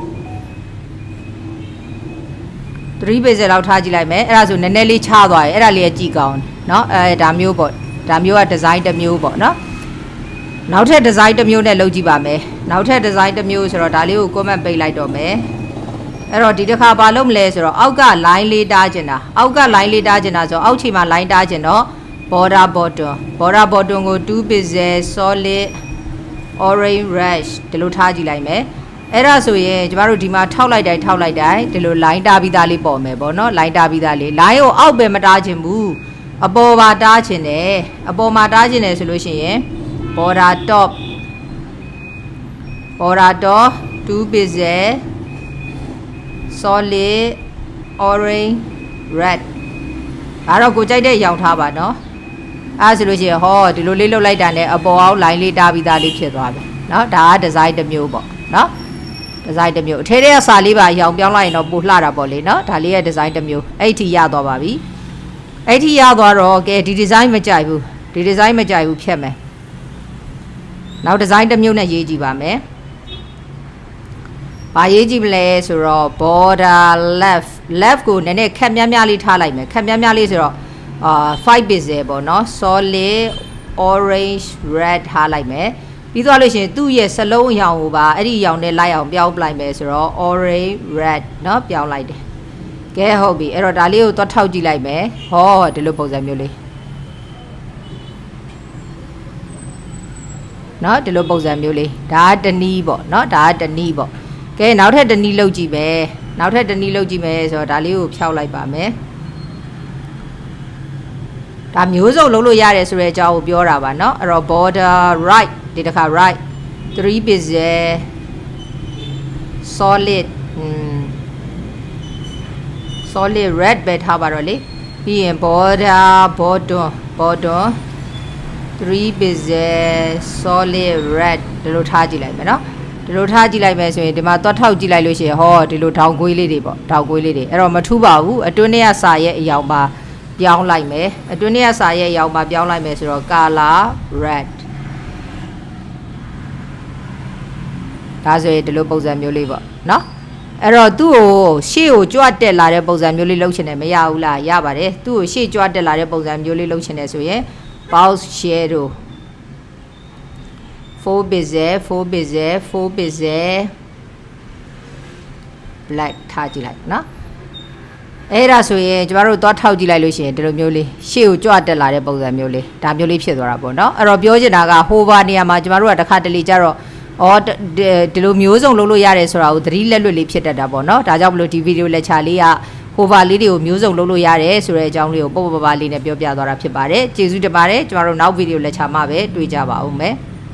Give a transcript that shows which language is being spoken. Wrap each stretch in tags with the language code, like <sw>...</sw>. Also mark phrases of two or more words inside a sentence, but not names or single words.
<my>3 pixel လောက်ထားကြည့်လိုက်မယ်အဲ့ဒါဆိုနည်းနည်းလေးချသွားတယ်အဲ့ဒါလေးကြည့်ကောင်းနော်ဒါမျိုးပေါ့ဒါမျိုးက design တစ်မျိုးပေါ့နော်နောက်ထပ် design တစ်မျိုးနဲ့ လုပ်ကြည့်ပါမယ်နောက်ထပ် design တစ်မျိုးဆိုတော့ဒါလေးကို comment ပိတ်လိုက်တော့မယ်အဲ့တော့ဒီတစ်ခါဘာလုပ်မလဲဆိုတော့အောက်က line လေးတားကျင်တာအောက်က line လေးတားကျင်တာဆိုအောက်ခြေမှာ line တားကျင်တော့</my> <en>border bottom</en> <my>ကို</my> <en>2 pixel solid orange rush</en> <my>ဒီလိုထားကြည့်လိုက်မယ်အဲ့ဒါဆိုရင်ကျမတို့ဒီမှာထောက်လိုက်တိုင်းဒီလို line တားပြီးသားလေးပေါ်မယ်ပေါ့နော် line တားပြီးသားလေး line ကိုအောက်ပဲမတားချင်ဘူးအပေါ်မှာတားချင်တယ်အပေါ်မှာတားချင်တယ်ဆိုလို့ရှိရင်</my> <en>border top 2 pixel solid orange red</en> <my>ဒါတော့ကိုကြိုက်တဲ့ရောင်ထားပါနော်အဲ့ဆိုလို့ရှိရင်ဟောဒီလိုလေးလှုပ်လိုက်တာနဲ့ အပေါ်အောင် line လေးတားပြီးသားလေးဖြစ်သွားပြီနော်ဒါက design တစ်မျိုးပေါ့နော် design တစ်မျိုးအထဲထဲကစာလေးပါရောင်ပြောင်းလိုက်ရင်တော့ပိုလှတာပေါ့လေနော်ဒါလေးရဲ့ design တစ်မျိုးအဲ့ဒီရသွားပါပြီအဲ့ဒီရသွားတော့ကဲဒီ design မကြိုက်ဘူးဒီ design မကြိုက်ဘူးဖြတ်မယ်နောက် design တစ်မျိုးနဲ့ရေးကြည့်ပါမယ် ဘာရေးကြည့်မလဲဆိုတော့</my> <en>border left</en> <my>ကိုနည်းနည်းခက်များများလေးထားလိုက်မယ်ခက်များများလေးဆိုတော့5 pixel ပေါ့နော်</my> <en>solid orange red</en> <my>ထားလိုက်မယ်ပြီးသွားလို့ရှိရင်သူ့ရဲ့စလုံးအရောင်ကိုပါအဲ့ဒီအရောင်နဲ့လိုက်အောင်ပြောင်းပလိုက်မယ်ဆိုတော့</my> <en>orange red</en> <my>เนาะပြောင်းလိုက်တယ်ကဲဟုတ်ပြီအဲ့တော့ဒါလေးကိုသွားထောက်ကြည့်လိုက်မယ်ဟောဒီလိုပုံစံမျိုးလေး เนาะဒီလိုပုံစံမျိုးလေးဒါကတနည်းပေါ့เนาะဒါကတနည်းပေါ့ကဲနောက်ထပ်တနည်းလုပ်ကြည့်မယ်နောက်ထပ်တနည်းလုပ်ကြည့်မယ်ဆိုတော့ဒါလေးကိုဖြောက်လိုက်ပါမယ် ဒါမျိုးစုံလုပ်လို့ရတယ်ဆိုတဲ့အကြောင်းကိုပြောတာပါเนาะအဲ့တော့</my> <en>border right</en> <my>ဒီတစ်ခါ</my> <en>right 3 pixel solid red</en> <my>ပဲ ထားပါတော့လေပြီးရင်</my> <en>border bottom 3 pixel solid red</en> <my>ဒီလိုထားကြည့်လိုက်မယ်เนาะဒီလိုထားကြည့်လိုက်မယ်ဆိုရင်ဒီမှာသွားထောက်ကြည့်လိုက်လို့ရှိရင်ဟောဒီလိုထောင်ကွေးလေးတွေပေါ့ထောင်ကွေးလေးတွေအဲ့တော့မထူးပါဘူးအတွင်းထဲကစာရဲ့အရောင်ပါပြောင်းလိုက်မယ်အတွင်းထဲကစာရဲ့အရောင်ပါပြောင်းလိုက်မယ်ဆိုတော့</my> <en>color red</en> <my>ဒါဆိုရင်ဒီလိုပုံစံမျိုးလေးပေါ့เนาะအဲ့တော့သူ့ကိုရှေ့ကိုကြွတက်လာတဲ့ပုံစံမျိုးလေးလုပ်ချင်တယ်မရဘူးလားရပါတယ်သူ့ကိုရှေ့ကြွတက်လာတဲ့ပုံစံမျိုးလေးလုပ်ချင်တယ်ဆိုရင်</my> <en>box shadow 4 pixel black</en> <my>ထားကြည့်လိုက်เนาะအဲ့ဒါဆိုရင်ကျမတို့သွားထောက်ကြည့်လိုက်လို့ရှိရင်ဒီလို မျိုးလေးရှေ့ကိုကြွတက်လာတဲ့ပုံစံမျိုးလေးဒါမျိုးလေးဖြစ်သွားတာပေါ့เนาะအဲ့တော့ပြောချင်တာက hover နေရာမှာကျမတို့ကတစ်ခါတလေကြတော့ဒီလိုမျိုးစုံလုပ်လို့ရတယ်ဆိုတာကိုသတိလက်လွတ်လေးဖြစ်တတ်တာပေါ့เนาะဒါကြောင့်မလို့ဒီဗီဒီယိုလက်ချာလေးက hover လေးတွေကိုမျိုးစုံလုပ်လို့ရတယ်ဆိုတဲ့အကြောင်းလေးကိုပေါ့ပေါ့ပါပါလေးနဲ့ပြောပြသွားတာဖြစ်ပါတယ်ကျေးဇူးတင်ပါတယ်ကျမတို့နောက်ဗီဒီယိုလက်ချာမှာပဲတွေ့ကြပါဦးမယ်</my>